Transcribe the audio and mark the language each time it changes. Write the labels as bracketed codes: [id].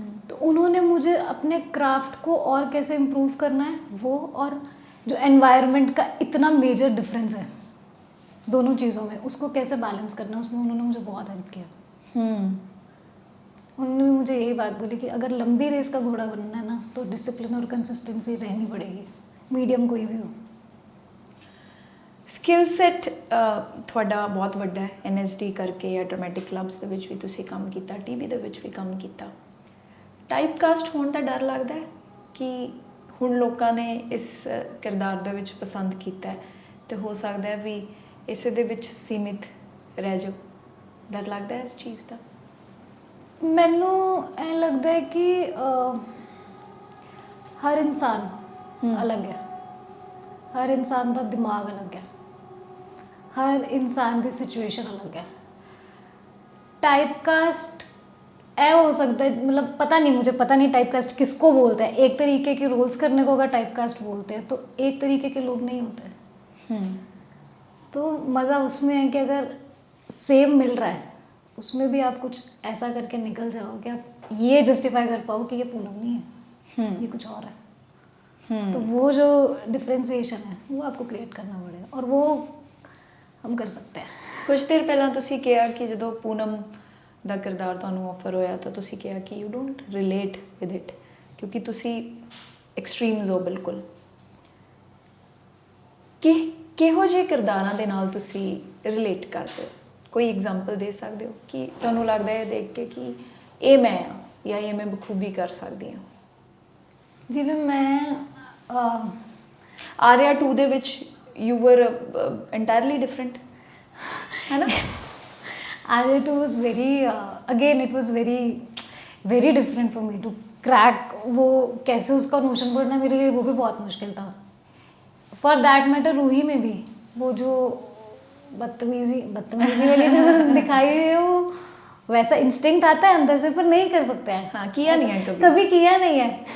[hi] तो उन्होंने मुझे अपने क्राफ्ट को और कैसे इम्प्रूव करना है वो, और जो एनवायरनमेंट का इतना मेजर डिफरेंस है दोनों चीज़ों में, उसको कैसे बैलेंस करना है, उसमें उन्होंने मुझे बहुत हेल्प किया। उन्होंने भी मुझे यही बात बोली कि अगर लंबी रेस का घोड़ा बनना है ना, तो डिसिप्लिन और कंसिस्टेंसी रहनी पड़ेगी, मीडियम कोई भी हो। [pa] ਸਕਿੱਲ ਸੈੱਟ ਤੁਹਾਡਾ ਬਹੁਤ ਵੱਡਾ ਹੈ, NSD ਕਰਕੇ ਜਾਂ ਡਰਾਮੈਟਿਕ ਕਲੱਬਸ ਦੇ ਵਿੱਚ ਵੀ ਤੁਸੀਂ ਕੰਮ ਕੀਤਾ, TV ਦੇ ਵਿੱਚ ਵੀ ਕੰਮ ਕੀਤਾ। ਟਾਈਪ ਕਾਸਟ ਹੋਣ ਦਾ ਡਰ ਲੱਗਦਾ ਹੈ ਕਿ ਹੁਣ ਲੋਕਾਂ ਨੇ ਇਸ ਕਿਰਦਾਰ ਦੇ ਵਿੱਚ ਪਸੰਦ ਕੀਤਾ ਹੈ, ਤੇ ਹੋ ਸਕਦਾ ਹੈ ਵੀ ਇਸੇ ਦੇ ਵਿੱਚ ਸੀਮਿਤ ਰਹਿ ਜਾਓ, ਡਰ ਲੱਗਦਾ ਹੈ ਇਸ ਚੀਜ਼ ਦਾ? ਮੈਨੂੰ ਇਹ ਲੱਗਦਾ ਹੈ ਕਿ ਹਰ ਇਨਸਾਨ ਅਲੱਗ ਹੈ, ਹਰ ਇਨਸਾਨ ਦਾ ਦਿਮਾਗ ਅਲੱਗ ਹੈ, [hi] हर इंसान की सिचुएशन अलग है। टाइप कास्ट ऐ हो सकता है, मतलब पता नहीं, मुझे पता नहीं टाइप कास्ट किसको बोलते हैं। एक तरीके के रोल्स करने को अगर टाइप कास्ट बोलते हैं, तो एक तरीके के लोग नहीं होते। तो मज़ा उसमें है कि अगर सेम मिल रहा है, उसमें भी आप कुछ ऐसा करके निकल जाओ कि आप ये जस्टिफाई कर पाओ कि ये पूनम नहीं है, ये कुछ और है। तो वो जो डिफ्रेंसिएशन है वो आपको क्रिएट करना पड़ेगा, और वो हम कर सकते हैं। [pa] ਕੁਝ ਦੇਰ ਪਹਿਲਾਂ ਤੁਸੀਂ ਕਿਹਾ ਕਿ ਜਦੋਂ ਪੂਨਮ ਦਾ ਕਿਰਦਾਰ ਤੁਹਾਨੂੰ ਆਫਰ ਹੋਇਆ ਤਾਂ ਤੁਸੀਂ ਕਿਹਾ ਕਿ [en] you don't relate with it, [pa] ਕਿਉਂਕਿ ਤੁਸੀਂ ਐਕਸਟ੍ਰੀਮਸ ਹੋ ਬਿਲਕੁਲ। ਕਿਹੋ ਜਿਹੇ ਕਿਰਦਾਰਾਂ ਦੇ ਨਾਲ ਤੁਸੀਂ ਰਿਲੇਟ ਕਰਦੇ ਹੋ? ਕੋਈ ਐਗਜ਼ਾਮਪਲ ਦੇ ਸਕਦੇ ਹੋ ਕਿ ਤੁਹਾਨੂੰ ਲੱਗਦਾ ਹੈ ਦੇਖ ਕੇ ਕਿ ਇਹ ਮੈਂ ਹਾਂ, ਜਾਂ ਇਹ ਮੈਂ ਬਖੂਬੀ ਕਰ ਸਕਦੀ ਹਾਂ? ਜਿਵੇਂ ਮੈਂ ਆਰਿਆ 2 ਦੇ ਵਿੱਚ [en] you were entirely different, है ना? Arya 2 was very again it was very very different for me to crack। [hi] वो कैसे उसका नोशन पढ़ना मेरे लिए वो भी बहुत मुश्किल था। [en] For that matter [hi] रूही में भी वो जो बदतमीजी वाली जो दिखाई है, वो वैसा इंस्टिंक्ट आता है अंदर से, पर नहीं कर सकते हैं। हाँ, किया नहीं है कभी किया नहीं है।